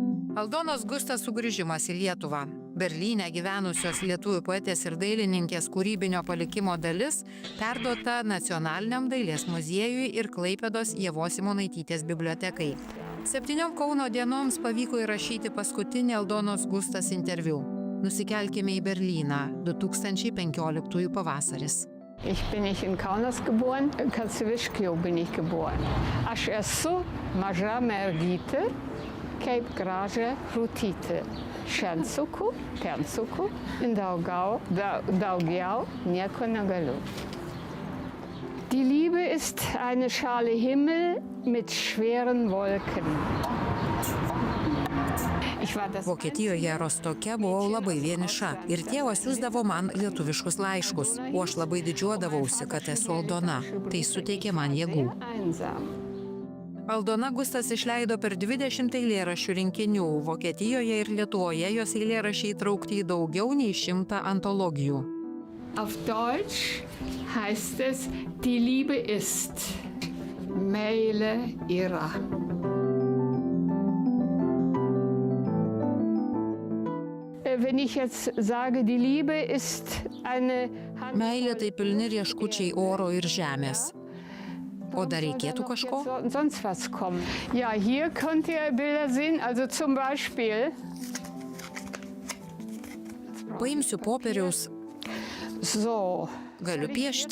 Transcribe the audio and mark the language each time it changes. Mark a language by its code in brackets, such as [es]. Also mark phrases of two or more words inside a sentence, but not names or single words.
[lt] Aldonos Gustas sugrįžimas į Lietuvą. Berlyne gyvenusios lietuvių poetės ir dailininkės kūrybinio palikimo dalis perduota Nacionaliniam dailės muziejui ir Klaipėdos Ievos Simonaitytės bibliotekai. 7 Kauno dienoms pavyko įrašyti paskutinį Aldonos Gustas interviu. Nusikelkime į Berlyną, 2015 pavasaris. [de] Ich bin nicht in Kaunas geboren, in Kazviškijau bin ich geboren. [lt] Aš esu maža mergytė, kaip gražia rūtytė. Šiandien pensuku, daugiau nieko negaliu. [de] Die Liebe ist eine Schale Himmel mit schweren Wolken. [lt] Vokietijoje Rostoke buvau labai vieniša ir tėvas siųsdavo man lietuviškus laiškus, o aš labai didžiuodavausi, kad esu Aldona. Tai suteikė man jėgų. Aldona Gustas išleido per 20 eilėraščių rinkinių. Vokietijoje ir Lietuvoje jos eilėraščiai įtraukti į daugiau nei 100 antologijų. [de] Auf Deutsch heißt es, die Liebe ist, [lt] meile yra. [de] Wenn ich jetzt sage, die Liebe ist eine... [lt] Meilė tai pilni rieškučiai oro ir žemės. O dar reikėtų kažko? [de] Sonst was kommen. Ja, hier könnt ihr Bilder sehen, also zum Beispiel. [lt] Paimsiu popieriaus. So. Galiu piešti.